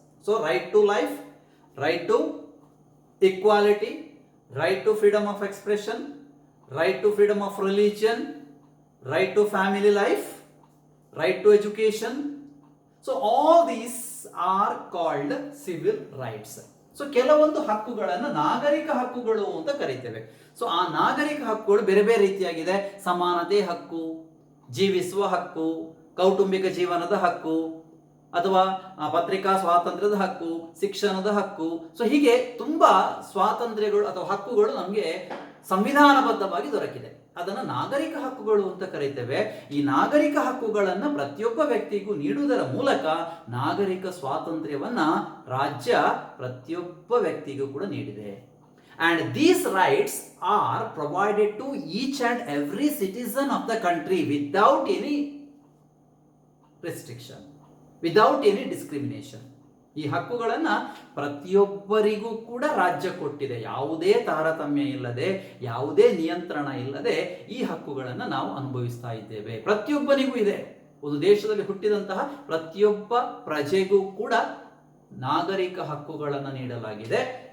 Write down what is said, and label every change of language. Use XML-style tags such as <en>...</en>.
<en>So right to life, right to equality, right to freedom of expression, right to freedom of religion, right to family life, right to education. So all these are called civil rights.</en> <kn>So ಕೆಲವೊಂದು ಹಕ್ಕುಗಳನ್ನು ನಾಗರಿಕ ಹಕ್ಕುಗಳು ಅಂತ ಕರೀತೇವೆ. So ಆ ನಾಗರಿಕ ಹಕ್ಕುಗಳು ಬೇರೆ ಬೇರೆ ರೀತಿಯಾಗಿದೆ. ಸಮಾನತೆ ಹಕ್ಕು, ಜೀವಿಸುವ ಹಕ್ಕು, ಕೌಟುಂಬಿಕ ಜೀವನದ ಹಕ್ಕು, ಅಥವಾ ಪತ್ರಿಕಾ ಸ್ವಾತಂತ್ರ್ಯದ ಹಕ್ಕು, ಶಿಕ್ಷಣದ ಹಕ್ಕು. ಸೊ ಹೀಗೆ ತುಂಬಾ ಸ್ವಾತಂತ್ರ್ಯಗಳು ಅಥವಾ ಹಕ್ಕುಗಳು ನಮಗೆ ಸಂವಿಧಾನಬದ್ಧವಾಗಿ ದೊರಕಿದೆ. ಅದನ್ನು ನಾಗರಿಕ ಹಕ್ಕುಗಳು ಅಂತ ಕರೀತೇವೆ. ಈ ನಾಗರಿಕ ಹಕ್ಕುಗಳನ್ನು ಪ್ರತಿಯೊಬ್ಬ ವ್ಯಕ್ತಿಗೂ ನೀಡುವುದರ ಮೂಲಕ ನಾಗರಿಕ ಸ್ವಾತಂತ್ರ್ಯವನ್ನ ರಾಜ್ಯ ಪ್ರತಿಯೊಬ್ಬ ವ್ಯಕ್ತಿಗೂ ಕೂಡ ನೀಡಿದೆ.</kn> <en>And these rights are provided to each and every citizen of the country without any restriction, without any discrimination.</en> <kn>ಈ ಹಕ್ಕುಗಳನ್ನು ಪ್ರತಿಯೊಬ್ಬರಿಗೂ ಕೂಡ ರಾಜ್ಯ ಕೊಟ್ಟಿದೆ. ಯಾವುದೇ ತಾರತಮ್ಯ ಇಲ್ಲದೆ, ಯಾವುದೇ ನಿಯಂತ್ರಣ ಇಲ್ಲದೆ ಈ ಹಕ್ಕುಗಳನ್ನು ನಾವು ಅನುಭವಿಸ್ತಾ ಇದ್ದೇವೆ. ಪ್ರತಿಯೊಬ್ಬನಿಗೂ ಇದೆ. ಒಂದು ದೇಶದಲ್ಲಿ ಹುಟ್ಟಿದಂತಹ ಪ್ರತಿಯೊಬ್ಬ ಪ್ರಜೆಗೂ ಕೂಡ ನಾಗರಿಕ ಹಕ್ಕುಗಳನ್ನು ನೀಡಲಾಗಿದೆ.</kn>